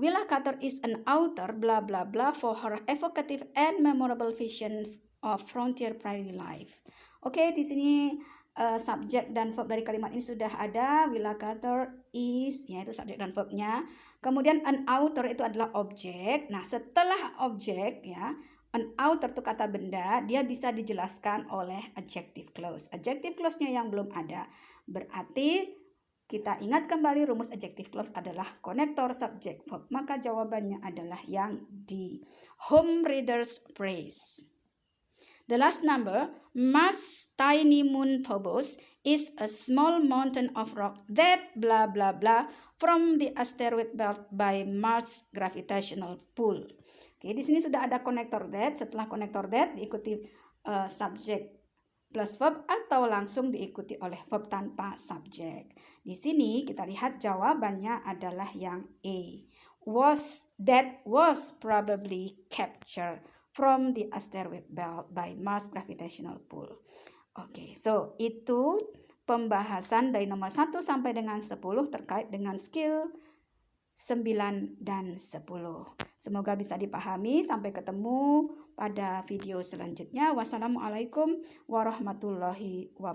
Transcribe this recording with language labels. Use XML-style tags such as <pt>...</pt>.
<en>Willa Cather is an author, blah blah blah, for her evocative and memorable vision of frontier prairie life.</en> <id>Oke, di sini subjek dan verb dari kalimat ini sudah ada.</id> <en>Will a cutter is,</en> <id>yaitu subjek dan verbnya. Kemudian</id> <en>an outer</en> <id>itu adalah objek. Nah, setelah objek ya,</id> <en>an outer</en> <id>itu kata benda, dia bisa dijelaskan oleh adjective clause. Adjective clause-nya yang belum ada. Berarti kita ingat kembali rumus adjective clause adalah konektor subjek verb. Maka jawabannya adalah yang D.</id> <en>Home readers praise. The last number, Mars' tiny moon Phobos is a small mountain of rock that blah blah blah from the asteroid belt by Mars' gravitational pull.</en> <id>Oke, di sini sudah ada konektor that. Setelah konektor that diikuti subjek plus verb atau langsung diikuti oleh verb tanpa subjek. Di sini kita lihat jawabannya adalah yang A.</id> <en>That was probably captured from the asteroid belt by Mars gravitational pull.</en> <id>Oke, so itu pembahasan dari nomor 1 sampai dengan 10 terkait dengan skill 9 dan 10. Semoga bisa dipahami. Sampai ketemu pada video selanjutnya. Wassalamualaikum warahmatullahi wabarakatuh.</id>